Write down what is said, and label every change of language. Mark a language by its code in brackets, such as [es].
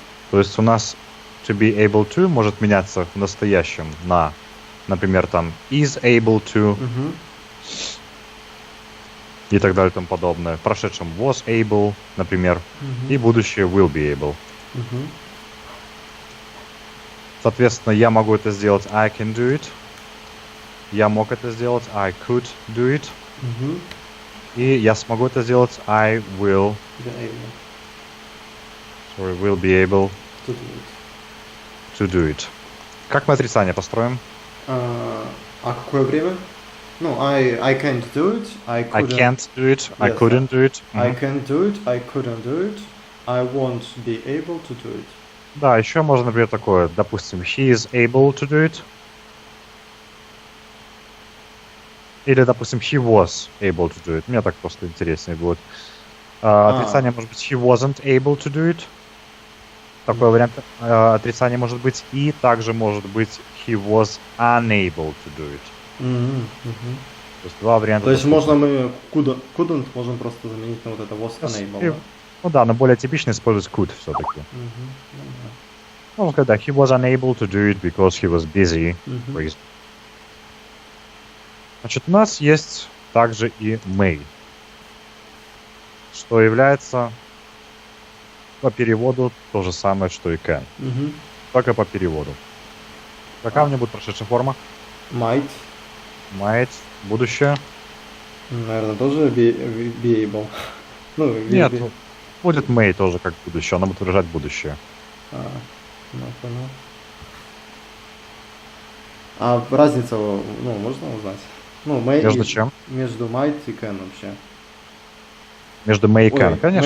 [ru] То есть у нас [en] to be able to [ru] может меняться в настоящем на, например, там [en] is able to [ru] и так далее и тому подобное. В прошедшем [en] was able, [ru] например, и будущее [en] will be able. [ru] Соответственно, я могу это сделать [en] I can do it. [ru] Я мог это сделать [en] I could do it. [ru] И я смогу это сделать [en] I will be able to do it. [ru] Как мы отрицание построим? Какое время? [en] I can't do it. I can't do it. I couldn't do it. I can't do it. I couldn't do it. I won't be able to do it. [ru] Да, еще можно, например, такое, допустим, [en] he is able to do it. [ru] Или, допустим, [en] he was able to do it. [ru] Мне так просто интереснее будет. Отрицание может быть [en] he wasn't able to do it. [ru] Такой вариант отрицания может быть. И также может быть [en] he was unable to do it. [ru] То есть два варианта. То есть можно мы couldn't можем просто заменить на вот это was unable. Ну да, но более типично использовать could все-таки. Ну, когда [en] he was unable to do it because he was busy. [ru] Значит, у нас есть также и may, что является по переводу то же самое, что и can. Только по переводу. Какая у меня будет прошедшая форма? [en] Might. [ru] Might. Будущее? Наверное, тоже be able. Нет, будет may тоже как будущее. Она будет выражать будущее. Понял. А разница, можно узнать? Между чем? Между might и can вообще. Между may и can, конечно.